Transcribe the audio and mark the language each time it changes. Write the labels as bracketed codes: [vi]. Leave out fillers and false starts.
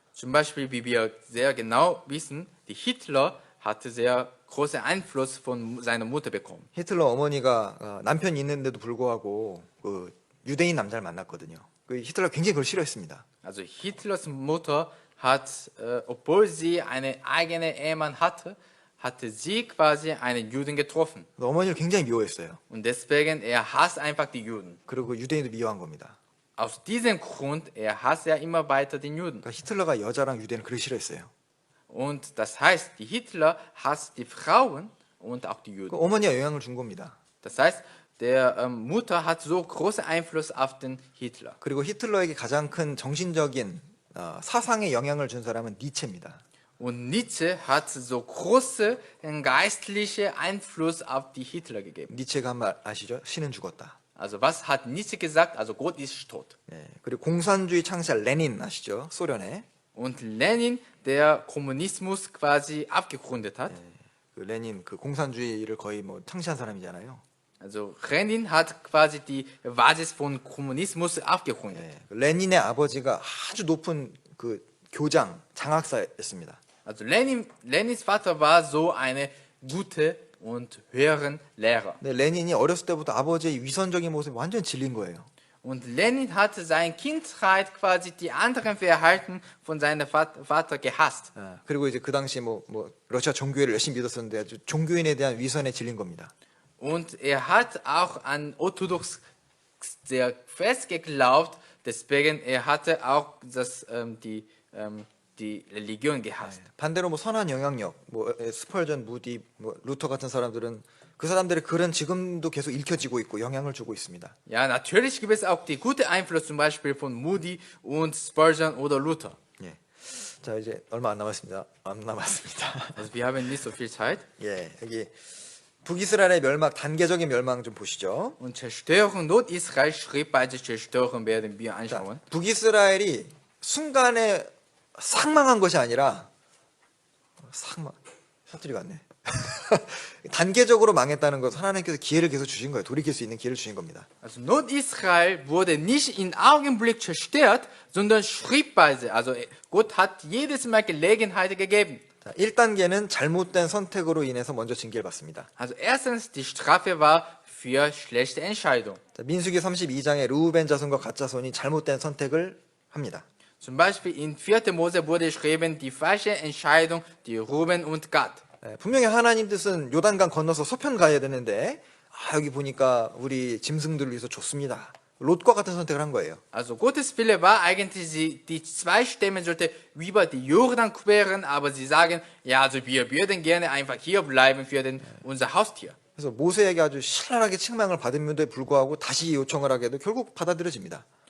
[de] Zum Beispiel, wie wir sehr genau wissen, die Hitler hatte sehr großen Einfluss von seiner Mutter bekommen. [ko] 히틀러 어머니가 남편이 있는데도 불구하고 그 유대인 남자를 만났거든요. 그 히틀러 굉장히 그걸 싫어했습니다. [de] Also Hitlers Mutter hat, obwohl sie einen eigenen Ehemann hatte sie quasi einen Juden getroffen. [ko] 어머니를 굉장히 미워했어요. [de] Und deswegen, er hasst einfach die Juden. [ko] 그리고 유대인도 미워한 겁니다. [de] Aus diesem Grund, er hasst ja immer weiter den Juden. [ko] 그러니까 히틀러가 여자랑 유대인을 그렇게 싫어했어요. [de] Und das heißt, die Hitler hasst die Frauen und auch die 그 Juden. [ko] 어머니가 영향을 준 겁니다. [de] Das heißt, der Mutter hat so großen Einfluss auf den Hitler. [ko] 그리고 히틀러에게 가장 큰 정신적인 사상에 영향을 준 사람은 니체입니다. [de] Und Nietzsche hat so große geistliche Einfluss auf die Hitler gegeben. [ko] 니체가 한 말 아시죠? 신은 죽었다. [de] Also was hat Nietzsche gesagt? Also Gott ist tot. [ko] 예, 그리고 공산주의 창시자 레닌 아시죠? 소련에. [de] Und Lenin, der Kommunismus quasi abgegründet hat. [ko] 그 레닌 그 공산주의를 거의 뭐 창시한 사람이잖아요. [de] Also Lenin hat quasi die Basis von Kommunismus aufgegründet. [ko] 예, 레닌의 아버지가 아주 높은 그 교장, 장학사였습니다. [de] Also Lenins Vater war so eine gute und höheren Lehrer. [ko] 근데 레닌이 어렸을 때부터 아버지의 위선적인 모습이 완전 질린 거예요. [de] Und Lenin hatte seine Kindheit quasi die anderen Verhalten von seinem Vater gehasst. [ko] 그리고 이제 그 당시 뭐 러시아 종교회를 열심히 믿었었는데 아주 종교인에 대한 위선에 질린 겁니다. [de] Und er hat auch an Orthodox sehr fest geglaubt, deswegen er hatte auch die Religion gehasst. [ko] 반대로 뭐 선한 영향력, 뭐 스펄전, 무디, 뭐 루터 같은 사람들은 그 사람들의 글은 지금도 계속 읽혀지고 있고 영향을 주고 있습니다. [de] Ja, natürlich gibt es auch die gute Einfluss zum Beispiel von Moody und Spurgeon oder Luther. [ko] 예. 자 이제 얼마 안 남았습니다. [de] Also wir haben nicht so viel Zeit. [ko] 예, 여기 북이스라엘의 멸망, 단계적인 멸망 좀 보시죠. [de] Und Zerstörung Nordisrael, schrittweise Zerstörung werden wir anschauen. [ko] 북이스라엘이 순간에 상망한 것이 아니라 사투리 같네. 단계적으로 망했다는 것 하나님께서 기회를 계속 주신 거예요. 돌이킬 수 있는 기회를 주신 겁니다. [de] Also Nordisrael wurde nicht in Augenblick zerstört, sondern schrittweise. Also Gott hat jedes Mal Gelegenheit gegeben. [ko] 자, 1단계는 잘못된 선택으로 인해서 먼저 징계를 받습니다. [de] Also erstens, die Strafe war für schlechte Entscheidung. [ko] 자, 민수기 32장에 르우벤 자손과 갓 자손이 잘못된 선택을 합니다. [de] Zum Beispiel in 4. Mose wurde geschrieben, die falsche Entscheidung, die Ruben und Gad. [ko] 분명히 하나님 뜻은 요단강 건너서 서편 가야 되는데 여기 보니까 우리 짐승들을 위해서 좋습니다. 롯과 같은 선택을 한 거예요. [de] Also Gottes Wille war eigentlich, die zwei Stämme sollte über die Jordan queren, aber sie sagen, ja, also wir würden gerne einfach hier bleiben für unser Haustier. [ko] 그래서 모세에게 아주 신랄하게 책망을 받음에도 불구하고 다시 요청을 하게 해도 결국 받아들여집니다.